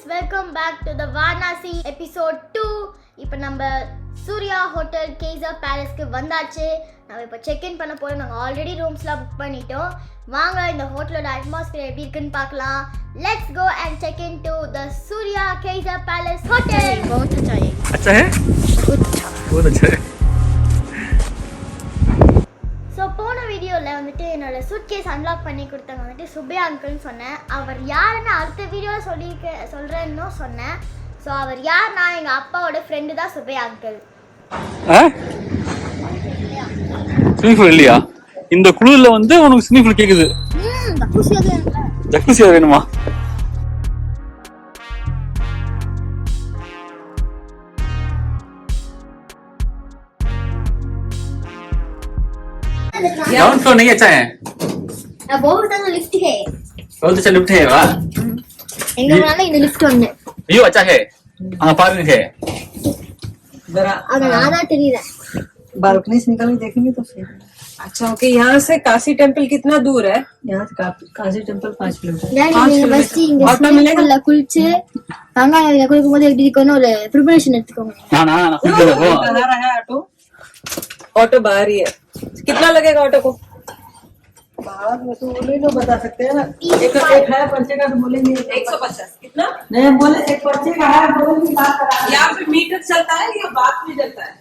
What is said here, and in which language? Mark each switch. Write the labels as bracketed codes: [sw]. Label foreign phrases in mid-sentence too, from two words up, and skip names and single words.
[en] Welcome back to the Varanasi episode 2. [ta] இப்போ நம்ம சூர்யா ஹோட்டல் கேசர் பேலஸ்க்கு வந்தாச்சு. நம்ம இப்போ செக்இன் பண்ண போகிறோம். நாங்கள் ஆல்ரெடி ரூம்ஸ்லாம் புக் பண்ணிட்டோம். வாங்க இந்த ஹோட்டலோட அட்மாஸ்பியர் எப்படி இருக்குன்னு பார்க்கலாம். [en] Let's go and check in to the Surya Kesar Palace Hotel. [hi] बहुत अच्छा है. अच्छा है? बहुत अच्छा है. [ta] ஸோ போன வீடியோவில் வந்துட்டு என்னோட [en] suitcase unlock [ta] பண்ணி கொடுத்தவங்க வந்துட்டு சுப்பையா அங்கிள்னு சொன்னேன். அவர் யாருன்னு அடுத்த வீடியோவில் சொல்கிறேன்னு சொன்னேன். ஸோ அவர் யார்னா எங்கள் அப்பாவோட ஃப்ரெண்டு தான் சுப்பையா அங்கிள். [en] swimming pool [ta] இல்லையா? இந்த குளிர்ல வந்து உனக்கு [en] swimming pool [ta] கேக்குது. ஜக்குசியா வேணுமா? [en] ground floor [hi] नहीं अच्छा है. बहुत अच्छा लिफ्ट है. बहुत अच्छा लिफ्ट है वाह. [ta] எங்க மேல இந்த லிஃப்ட் ஒண்ணு. [hi] व्यू अच्छा है. हां पार्किंग है. जरा [ta] அது நானா தெரியல. [hi] बालकनी से निकल के देखेंगे तो सही. अच्छा ओके. यहाँ से काशी टेम्पल कितना दूर है? यहाँ से काशी टेम्पल 5 किलोमीटर. [ta] நீங்க ஃபர்ஸ்ட் இங்க ஸ்விமிங்ல குளிச்சு கங்கால குளிக்கும்போது எப்படி இருக்குன்னு ஒரு ப்ரிப்பரேஷன் எடுத்துக்கோங்க. [hi] ना खुद बोलो. बना रहा है ऑटो. ऑटो बाहर ही है. कितना लगेगा ऑटो को? बाहर में तो बोले तो बता सकते हैं ना. एक है पर्चे का तो बोलेंगे 150. कितना? नहीं बोले एक पर्चे का है बोलेंगे बात करा. यहाँ पे मीटर चलता है या बात भी चलता है?